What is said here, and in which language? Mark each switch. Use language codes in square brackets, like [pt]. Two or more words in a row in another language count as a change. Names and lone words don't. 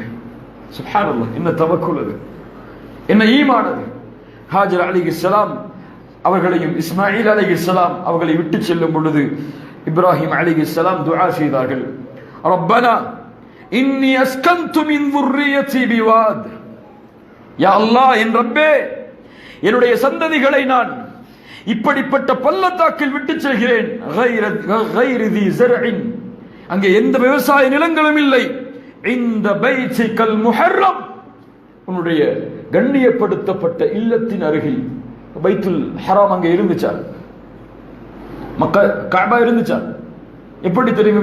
[ta] சுப்ஹானல்லாஹ், என்ன தவக்குல் அது, என்ன ஈமான் அது. ஹாஜர் அலைஹிஸ்ஸலாம் அவர்களையும் இஸ்மாயில் அலைஹிஸ்ஸலாம் அவர்களை விட்டு செல்லும் பொழுது இப்ராஹிம் அலைஹிஸ்ஸலாம் துஆ செய்தார்கள், [ar] ربنا إني أسكنت من ذُرِّيَّتِي بِوَادٍ, يا الله, [ta] என் ரப்பே, என்னுடைய சந்ததிகளை நான் இப்படிப்பட்ட பள்ளத்தாக்கில் விட்டு செல்கிறேன். [ar] غَيْرِ ذِي زَرْعٍ, [ta] அங்கே எந்த விவசாய நிலங்களும் இல்லை. இந்த [ar] بيتك المحرم, [ta] உன்னுடைய கண்ணியப்படுத்தப்பட்ட இல்லத்தின் அருகில் [ar] البيت الحرام [ta] அங்கே இருந்துச்சா? கஅபா இருந்துச்சா? எப்படி தெரியும்?